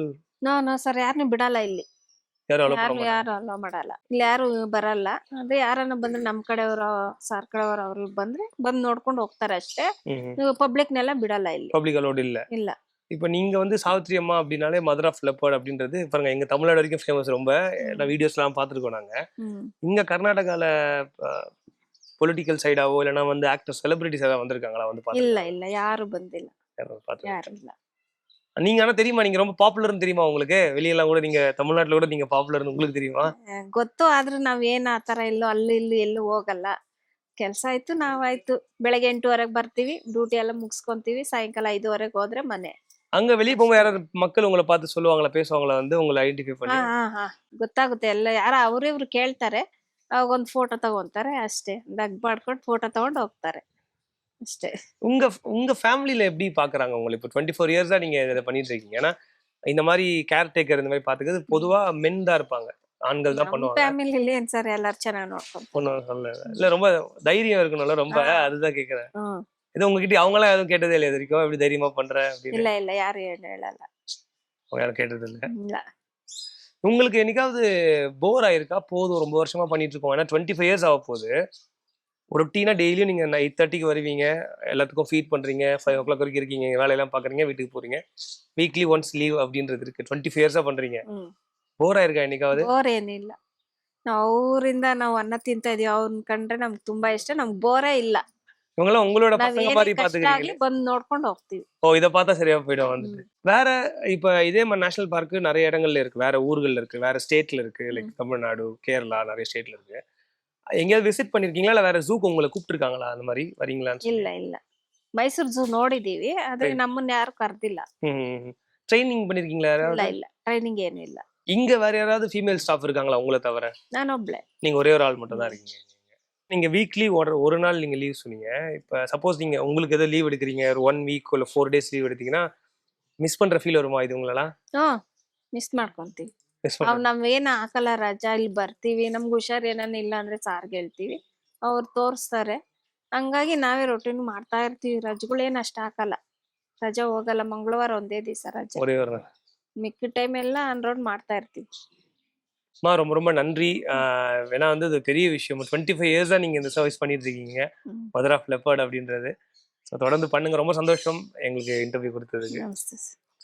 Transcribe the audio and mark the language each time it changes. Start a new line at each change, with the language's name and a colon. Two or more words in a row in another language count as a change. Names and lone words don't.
Kannada: ನೋ ಸರ್, ಯಾರನ್ನೂ ಬಿಡಲ್ಲ ಇಲ್ಲಿ. ಯಾರು ಅಲೋ ಮಾಡಲ್ಲ. ಇಲ್ಲಿ ಯಾರು ಬರಲ್ಲ. ಅದೇ ಯಾರನ್ನ ಬಂದ್ರೆ ನಮ್ ಕಡೆಯವರು, ಸಾರ್ ಕಡೆಯವರು, ಅವ್ರು ಬಂದ್ರೆ ಬಂದ್ ನೋಡ್ಕೊಂಡು ಹೋಗ್ತಾರೆ ಅಷ್ಟೇ. ಪಬ್ಲಿಕ್ನೆಲ್ಲ ಬಿಡಲ್ಲ ಇಲ್ಲಿ. ಪಬ್ಲಿಕ್ ಅಲೋಡ್ ಇಲ್ಲ.
Tamil: இப்போ நீங்க வந்து சாவித்ரி அம்மா அப்படின்னாலே
English: mother of leopard
Tamil: அப்படின்றது பாருங்க எங்க தமிழ்நாடு வரைக்கும் ஃபேமஸ். ரொம்ப நான் வீடியோஸ்லாம் பார்த்துருக்கோம் நாங்க. இங்க கர்நாடகால பொலிட்டிக்கல் சைடாவோ இல்லைன்னா வந்து
English: actor celebrities
Tamil: ஏதாவது வந்திருக்காங்களா வந்து இல்ல பார்த்து இல்ல யாரு
Kannada: ಬಂದಿಲ್ಲ
Tamil: பார்த்து
Kannada: ಯಾರು ಇಲ್ಲ.
Tamil: நீங்க ஆனா தெரியுமா நீங்க ரொம்ப பாப்புலர்னு தெரியுமா உங்களுக்கு? வெளியெல்லாம் கூட நீங்க தமிழ்நாட்டுல கூட நீங்க பாப்புலர்னு உங்களுக்கு தெரியுமா?
Kannada: ಗೊತ್ತು ಆದ್ರೆ ನಾವೇನ್ ಆತರ ಎಲ್ಲೋ ಅಲ್ಲಿ ಇಲ್ಲಿ ಎಲ್ಲೂ ಹೋಗಲ್ಲ. ಕೆಲ್ಸ ಆಯ್ತು ನಾವಾಯ್ತು ಬೆಳಗ್ಗೆ 8:00 ಬರ್ತೀವಿ, ಡ್ಯೂಟಿ ಎಲ್ಲ ಮುಗಿಸ್ಕೊಂತೀವಿ, ಸಾಯಂಕಾಲ 5:00 ಹೋದ್ರೆ ಮನೆ.
Tamil: அங்க வெளிய போகும்போது யாராவது மக்கள் உங்களை பார்த்து சொல்லுவாங்களா, பேசுவாங்களா, வந்து உங்களை ஐடென்டிஃபை
Kannada: ಹಾ
Tamil: பண்ணி?
Kannada: ಹಾ ಹಾ ಗೊತ್ತಾಗುತ್ತೆ ಎಲ್ಲ. ಯಾರ ಅವ್ರು ಇವ್ರು ಕೇಳ್ತಾರೆ, ಅವಾಗ ಒಂದ್ ಫೋಟೋ ತಗೊಂತಾರೆ ಅಷ್ಟೇ. ಡಗ್ ಮಾಡ್ಕೊಂಡು ಫೋಟೋ ತಗೊಂಡು ಹೋಗ್ತಾರೆ ಅಷ್ಟೇ.
Tamil: உங்க உங்க ஃபேமிலில எப்படி பாக்குறாங்க உங்களை? இப்போ 24 இயர்ஸா நீங்க இதை பண்ணிட்டு இருக்கீங்க. ஏன்னா இந்த மாதிரி கேர்டேக்கர் இந்த மாதிரி பாத்துக்கிறது பொதுவா மென் தான் இருப்பாங்க, ஆண்கள் தான்
Kannada: ನಮ್
Tamil: பண்ணுவாங்க.
Kannada: ಫ್ಯಾಮಿಲಿಲಿ ಏನ್ ಸರ್ ಎಲ್ಲಾರು ಚೆನ್ನಾಗಿ ನೋಡ್ಕೊಂತಾರೆ.
Tamil: பொண்ணு சொல்ல இல்ல, ரொம்ப தைரியம் இருக்கணும்ல ரொம்ப, அதுதான் கேக்குறேன். ಹ್ಮ್ இது உங்ககிட்ட அவங்களாம் எதுவும் கேட்டதே இல்லையா இது வரைக்கும், எப்படி தைரியமா பண்ற அப்படின்னு?
Kannada: ಇಲ್ಲ ಇಲ್ಲ ಯಾರು ಹೇಳಲ್ಲ.
Tamil: அவங்க யாரும் கேட்டது இல்ல.
Kannada: ಇಲ್ಲ.
Tamil: உங்களுக்கு என்னைக்காவது போர் ஆயிருக்கா? போதும் ரொம்ப வருஷமா பண்ணிட்டு இருக்கோம், ஏன்னா 25 இயர்ஸ் ஆக போகுது. ஒரு ரொட்டீனா டெய்லியும் நீங்க 8:30க்கு வருவீங்க, எல்லாத்துக்கும் ஃபீட் பண்றீங்க, 5 o'clock வரைக்கும் இருக்கீங்க, வேலையெல்லாம் பாக்குறீங்க, வீட்டுக்கு போறீங்க,
English: weekly once leave
Tamil: அப்படின்றது இருக்கு. 25 இயர்ஸா பண்றீங்க. போர் ஆயிருக்கா என்னைக்காவது?
Kannada: ಬೋರ್ ಏನಿಲ್ಲ. ನಾವು ಅವರಿಂದ ನಾವು ಅನ್ನ ತಿಂತಾ ಇದೀವಿ, ಅವ್ರನ್ನ ಕಂಡ್ರೆ ನಮ್ಗೆ ತುಂಬಾ ಇಷ್ಟ. ನಮ್ಗೆ ಬೋರೇ ಇಲ್ಲ.
Tamil: இவங்கெல்லாம் உங்களோட
Kannada: ನಾವ್
Tamil: பசங்க
Kannada: ಏನೇ
Tamil: மாதிரி
Kannada: ಕಷ್ಟ ಆಗ್ಲಿ
Tamil: பாத்துக்கிறீங்களே.
Kannada: ಬಂದ್ ನೋಡ್ಕೊಂಡು ಹೋಗ್ತೀವಿ.
Tamil: ஓ, இதை பார்த்தா சரியா போயிடும் வந்துட்டு. வேற இப்ப இதே மாதிரி
English: national park
Tamil: நிறைய இடங்கள்ல இருக்கு, வேற ஊர்கள்ல இருக்கு, வேற ஸ்டேட்ல இருக்கு, லைக் தமிழ்நாடு, கேரளா, நிறைய ஸ்டேட்ல இருக்கு. எங்கேயாவது விசிட் பண்ணிருக்கீங்களா, இல்ல வேற ஜூக்கு உங்களை கூப்பிட்டுருக்காங்களா, அந்த மாதிரி வரீங்களான்னு
Kannada: ಇಲ್ಲ
Tamil: சொல்லி?
Kannada: ಇಲ್ಲ ಮೈಸೂರು ಝೂ ನೋಡಿದೀವಿ, ಆದ್ರೆ ಸರಿ. ನಮ್ಮನ್ನ ಯಾರು ಕರ್ದಿಲ್ಲ.
Tamil: ட்ரைனிங் பண்ணிருக்கீங்களா
Kannada: ಇಲ್ಲ
Tamil: யாராவது?
Kannada: ಇಲ್ಲ ಟ್ರೈನಿಂಗ್ ಏನು ಇಲ್ಲ.
Tamil: இங்க வேற யாராவது
English: female staff
Tamil: இருக்காங்களா உங்களை தவிர?
Kannada: ನಾನೊಬ್ಳೆ.
Tamil: நீங்க ஒரே ஒரு ஆள் மட்டும் தான் இருக்கீங்க. நீங்க வீக்லி ஒரு நாள் நீங்க லீவ் சொன்னீங்க. இப்ப சப்போஸ் நீங்க உங்களுக்கு ஏதோ லீவ் எடுக்கிறீங்க, ஒரு 1 வீக் இல்ல 4 days லீவ் எடுத்தீங்கன்னா மிஸ் பண்ற ஃபீல் வருமா இது உங்களெல்லாம்?
Kannada: ಮಿಸ್ ಮಾಡ್ಕೊಂತೀವಿ.
Tamil: மிஸ்
Kannada: ಅವ್
Tamil: பண்ற
Kannada: ನಾವ್ ಏನ್ ಹಾಕಲ್ಲ ರಜಾ, ಇಲ್ಲಿ ಬರ್ತೀವಿ, ನಮ್ಗೆ ಹುಷಾರ್ ಏನಾನ ಇಲ್ಲ ಅಂದ್ರೆ ಸಾರ್ಗೆ ಹೇಳ್ತೀವಿ, ಅವ್ರು ತೋರಿಸ್ತಾರೆ. ಹಂಗಾಗಿ ನಾವೇ ರೊಟೀನ್ ಮಾಡ್ತಾ ಇರ್ತೀವಿ. ರಜೆಗಳೇನ್ ಅಷ್ಟ ಹಾಕಲ್ಲ, ರಜಾ ಹೋಗಲ್ಲ. ಮಂಗಳವಾರ ಒಂದೇ ದಿವಸ ರಜೆ,
Tamil: ஒரே ஒரு நாள்.
Kannada: ಮಿಕ್ಕ ಟೈಮ್ ಎಲ್ಲ ಅನ್ರೌಂಡ್ ಮಾಡ್ತಾ ಇರ್ತೀವಿ.
Tamil: ரொம்ப ரொம்ப நன்றி. ஏன்னா வந்து இது பெரிய விஷயம். 25 இயர்ஸா நீங்க இந்த சர்வீஸ் பண்ணிட்டு இருக்கீங்க, ಹ್ಮ್.
English: mother of leopard
Tamil: அப்படின்றது. ஸோ தொடர்ந்து பண்ணுங்க. ரொம்ப சந்தோஷம் எங்களுக்கு இன்டர்வியூ கொடுத்ததுக்கு.
Kannada: ನಮಸ್ತೆ ಸರ್.